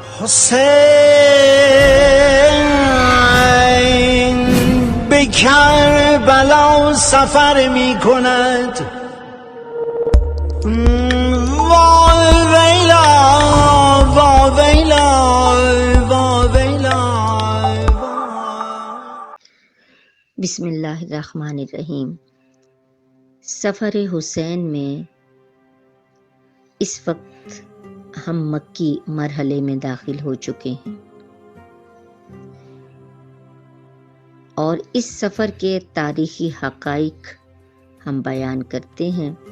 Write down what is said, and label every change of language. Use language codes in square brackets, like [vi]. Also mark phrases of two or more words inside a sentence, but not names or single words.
[fa] حسین به کربلا سفر می کند وای ویلا وای ویلا وای ویلا. [ar] بسم اللہ الرحمن الرحیم۔ [ur] سفر حسین میں اس وقت ہم مکی مرحلے میں داخل ہو چکے ہیں اور اس سفر کے تاریخی حقائق ہم بیان کرتے ہیں۔